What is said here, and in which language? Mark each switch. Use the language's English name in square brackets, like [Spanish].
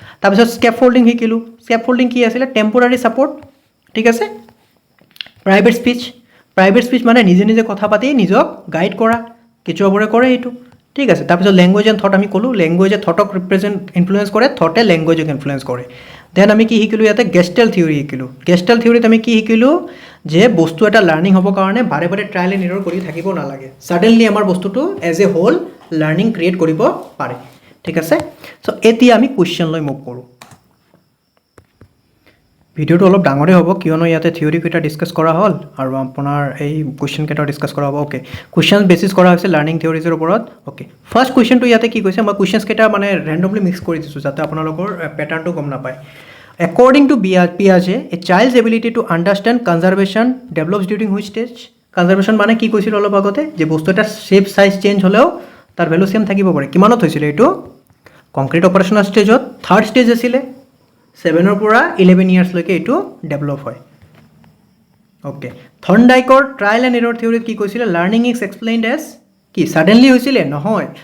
[Assamese] তাৰপিছত স্কেপ ফল্ডিং শিকিলোঁ। স্কেপ ফল্ডিং কি আছিলে, টেম্পৰাৰী ছাপৰ্ট, ঠিক আছে। প্ৰাইভেট স্পীচ মানে নিজে নিজে কথা পাতি নিজক গাইড কৰা, কেঁচুৱাবোৰে কৰে এইটো, ঠিক আছে। তাৰপিছত লেংগুৱেজ এণ্ড থট আমি ক'লোঁ, লেংগুৱেজে থটক ইনফ্লুৱেঞ্চ কৰে, থটে লেংগুৱেজক ইনফ্লুৱেঞ্চ কৰে। দেন আমি কি শিকিলোঁ, ইয়াতে গেষ্টেল থিয়ৰী শিকিলোঁ। গেষ্টেল থিয়ৰীত আমি কি শিকিলোঁ, যে বস্তু এটা লাৰ্ণিং হ'বৰ কাৰণে বাৰে বাৰে ট্ৰায়েল এণ্ড এৰৰ কৰি থাকিব নালাগে, ছাডেনলি আমাৰ বস্তুটো as a whole learning create কৰিব পাৰে, ঠিক আছে। চ' এতিয়া আমি কুৱেশ্যনলৈ মুভ কৰোঁ। ভিডিঅ'টো অলপ ডাঙৰেই হ'ব, কিয়নো ইয়াতে থিয়ৰী কেইটা ডিছকাছ কৰা হ'ল আৰু আপোনাৰ এই কুৱেশ্যন কেইটাও ডিছকাছ কৰা হ'ব। অ'কে, কুৱেশ্যন বেচিছ কৰা হৈছে লাৰ্ণিং থিয়ৰিজৰ ওপৰত। অ'কে, ফাৰ্ষ্ট কুৱেশ্যনটো ইয়াতে কি কৈছে, মই কুৱেশ্যনছ কেইটা মানে ৰেণ্ডমলি মিক্স কৰি দিছোঁ যাতে আপোনালোকৰ পেটাৰ্ণটো গম নাপায়। [English] According to Piaget, a child's ability to understand conservation develops during which stage? [Assamese] Conservation মানে কি কৈছিল অলপ আগতে, যে বস্তু এটা শ্বেপ চাইজ চেঞ্জ হ'লেও তাৰ ভেলু চেম থাকিব পাৰে। কিমানত হৈছিলে এইটো, কংক্ৰিট অপাৰেশ্যনৰ ষ্টেজত, থাৰ্ড ষ্টেজ আছিলে, 7 পৰা 11 ইয়াৰ্ছলৈকে এইটো ডেভেলপ হয়। অ'কে, থৰ্ণডাইকৰ ট্ৰায়েল এণ্ড এৰৰ থিয়ৰীত কি কৈছিলে, [English] learning is explained as, [Assamese] কি ছাডেনলি হৈছিলে, নহয়।